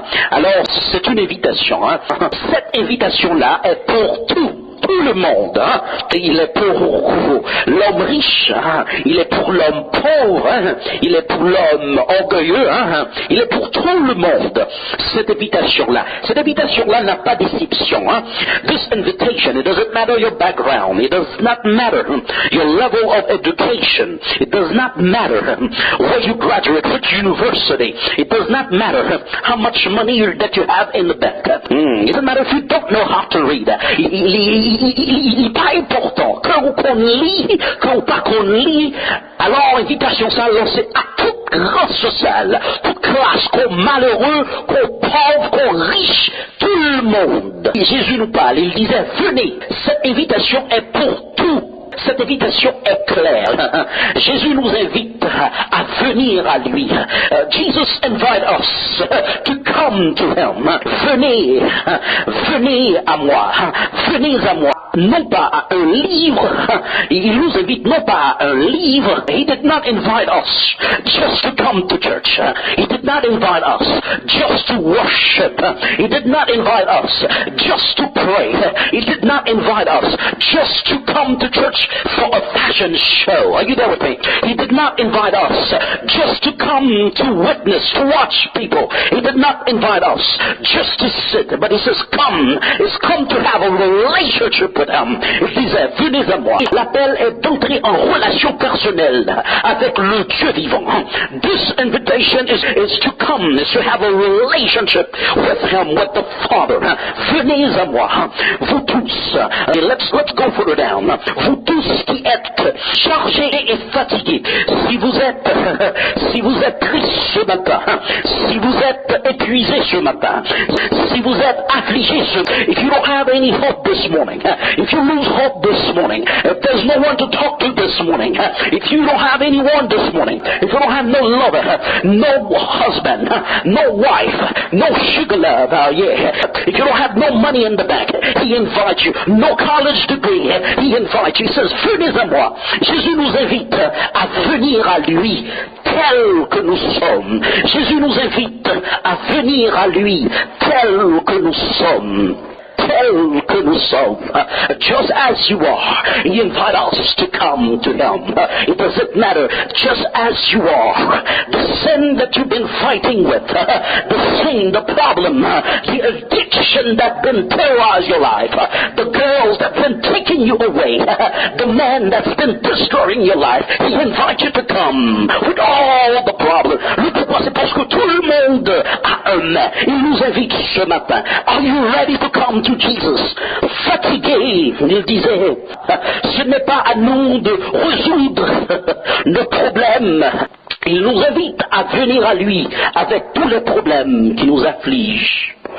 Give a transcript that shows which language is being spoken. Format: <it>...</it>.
<fr>Alors c'est une invitation. Cette invitation-là est pour tout le monde. Il est pour l'homme riche, il est pour l'homme pauvre, il est pour l'homme orgueilleux, il est pour tout le monde. Cette invitation-là n'a pas d'exception.</fr> <en>This invitation, it doesn't matter your background, it does not matter your level of education, it does not matter where you graduate, which university, it does not matter how much money that you have in the bank. It doesn't matter if you don't know how to read.</en> <fr>Il n'est pas important qu'on lit, qu'on pas qu'on lit. Alors, invitation ça lancée à toute race sociale, toute classe, qu'on malheureux, qu'on pauvre, qu'on riche, tout le monde. Et Jésus nous parle, il disait, venez, cette invitation est pour tout. Cette invitation est claire. Jésus nous invite à venir à lui.</fr> <en>Jesus invite us to come to him.</en> <fr>Venez à moi. Venez à moi. Non pas à un livre. Il nous invite non pas à un livre.</fr> <en>He did not invite us just to come to church. He did not invite us just to worship. He did not invite us just to pray. He did not invite us just to come to church for a fashion show. Are you there with me? He did not invite us just to come to witness, to watch people. He did not invite us just to sit, but he says come. It's come to have a relationship with him.</en> <fr>Il disait, venez à moi. L'appel est d'entrer en relation personnelle avec le Dieu vivant.</fr> <en>This invitation is to come, is to have a relationship with him, with the Father.</en> <fr>Venez à moi, vous tous.</fr> <en>Let's go further down.</en> <fr>Vous tous qui êtes chargés et fatigués, si vous êtes triste ce matin, si vous êtes épuisé ce matin, si vous êtes affligé,</fr> <en>if you don't have any hope this morning, if you lose hope this morning, if there's no one to talk to this morning, if you don't have anyone this morning, if you don't have no lover, no husband, no wife, no sugar love, if you don't have no money in the bank, he invites you, no college degree, he invites you, he says,</en> <fr>venez à moi. Jésus nous invite à venir à lui tel que nous sommes. Jésus nous invite à venir à lui tel que nous sommes. Tel que nous sommes,</fr> <en>just as you are. He invites us to come to him. It doesn't matter, just as you are. The sin that you've been fighting with, the sin, the problem, the addiction that's been terrorized your life, the girls that's been taking you away, the man that's been destroying your life, he invites you to come with all the problems.</en> <fr>Le pourquoi c'est parce que tout le monde a un mais. Il nous invite ce matin.</fr> <en>Are you ready to come to Jesus?</en> <fr>Fatigué, il disait, ce n'est pas à nous de résoudre nos problèmes. Il nous invite à venir à lui avec tous les problèmes qui nous affligent.</fr>